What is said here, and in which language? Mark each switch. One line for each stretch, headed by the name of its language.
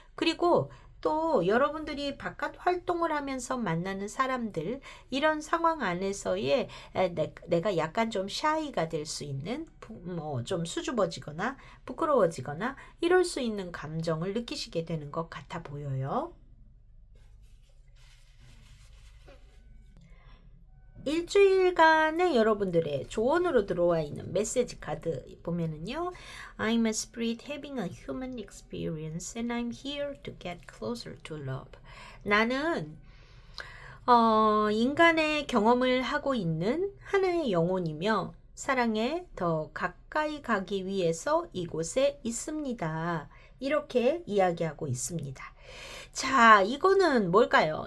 Korean: 그리고 또 여러분들이 바깥 활동을 하면서 만나는 사람들, 이런 상황 안에서의 내가 약간 좀 샤이가 될 수 있는, 뭐 좀 수줍어지거나 부끄러워지거나 이럴 수 있는 감정을 느끼시게 되는 것 같아 보여요. 일주일간의 여러분들의 조언으로 들어와 있는 메시지 카드 보면은요,
English: I'm a spirit having a human experience and I'm here to get closer to love.
Korean: 나는 인간의 경험을 하고 있는 하나의 영혼이며 사랑에 더 가까이 가기 위해서 이곳에 있습니다. 이렇게 이야기하고 있습니다. 자, 이거는 뭘까요?